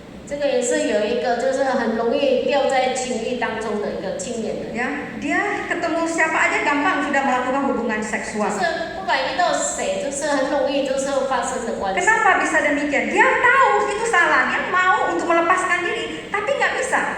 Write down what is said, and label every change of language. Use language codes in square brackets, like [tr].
[zh] 这个也是有一个，就是很容易掉在情欲当中的一个青年人。 [id] Ya, dia ketemu siapa aja gampang sudah melakukan hubungan [zh] 就 [id] seksual. [zh] 是不管遇到谁，就是很容易就是发生的关系。 [id] Kenapa bisa demikian? Dia tahu itu salah, dia mau untuk melepaskan diri, tapi nggak bisa.